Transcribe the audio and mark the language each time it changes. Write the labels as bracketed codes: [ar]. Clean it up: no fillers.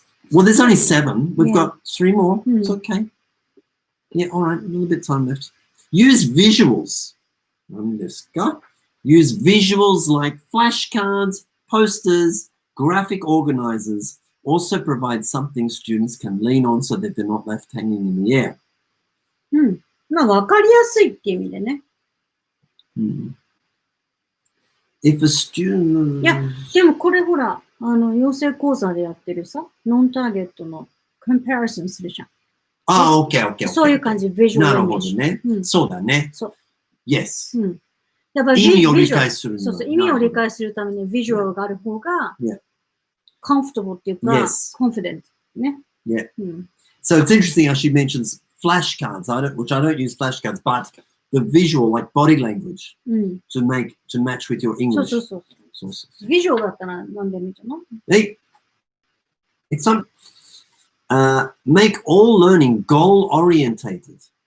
[en] Well, there's only 7. We've got 3 more. It's okay. Yeah, all right, a little bit of time left. Use visuals. Use visuals like flashcards, posters, graphic organizers. Also provide something students can lean on so that they're not left hanging in the air. [ja] まあ、わかりやすいっていう意味でね。 [en] If a student... [ja] いや、でもこれほら、養成講座でやってるさ、ノンターゲットのコンパリソンするじゃん。あ、OK。そういう感じ、ビジュアル。なるほどね。そうだね。そう。 [en] Yes。 [ja] だから意味を理解する。そうそう、意味を理解するためにビジュアルがある方が、comfortable っていうか、confident ね。 [en] Yeah. So it's interesting how she mentions flashcards, which I don't use flashcards, but the visual, like body language, to match with your English. [ja] そう。ビジュアルだったら何でもいいじゃない？ [en] It's some make all learning goal-orientated.